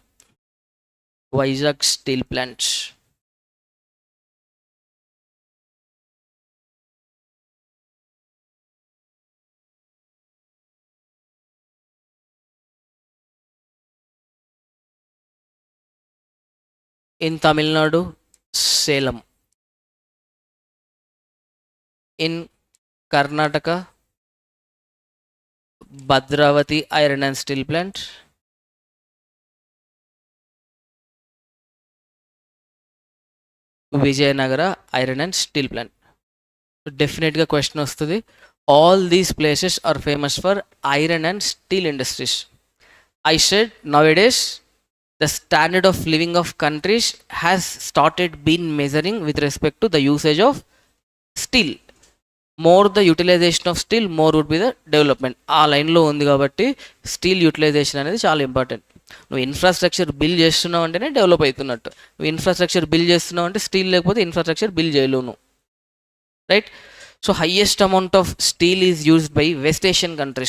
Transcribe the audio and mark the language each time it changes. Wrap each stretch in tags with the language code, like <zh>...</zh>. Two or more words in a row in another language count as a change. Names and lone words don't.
<en>Vizag Steel Plant. In Tamil Nadu, Salem. In Karnataka, Bhadravati Iron and Steel Plant. Vijayanagara Iron and Steel Plant. Definitely question వస్తుంది. All these places are famous for iron and steel industries. I said nowadays the standard of living of countries has started been measuring with respect to the usage of steel. More the utilization of steel, more would be the development.</en> <te>ఆ లైన్లో ఉంది కాబట్టి</te> <en>steel utilization</en> <te>అనేది చాలా ఇంపార్టెంట్. నువ్వు</te> <en>infrastructure build</en> <te>చేస్తున్నావు అంటేనే డెవలప్ అవుతున్నట్టు. నువ్వు</te> <en>infrastructure build</en> <te>చేస్తున్నావు అంటే స్టీల్ లేకపోతే</te> <en>infrastructure build</en> <te>చేయలేవు నువ్వు, రైట్?</te> <en>So highest amount of steel is used by West Asian countries.</en>